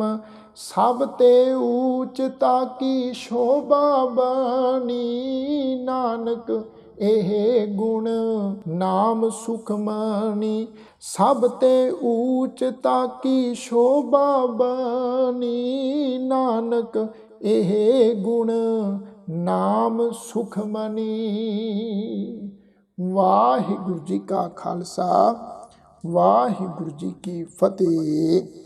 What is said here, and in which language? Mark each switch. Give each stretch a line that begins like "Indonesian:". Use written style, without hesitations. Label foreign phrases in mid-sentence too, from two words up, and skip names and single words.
Punjabi: ਸਭ ਤੇ ਊਚ ਤਾਕੀ ਸੋਭਾ ਬਾਨੀ ਨਾਨਕ ਏਹੇ ਗੁਣ ਨਾਮ ਸੁਖਮਨੀ। ਸਭ ਤੇ ਊਚ ਤਾਕੀ ਸੋਭਾ ਬਾਨੀ ਨਾਨਕ ਏਹੇ ਗੁਣ ਨਾਮ ਸੁਖਮਨੀ। ਵਾਹਿਗੁਰੂ ਜੀ ਕਾ ਖ਼ਾਲਸਾ ਵਾਹਿਗੁਰੂ ਜੀ ਕੀ ਫ਼ਤਹਿ।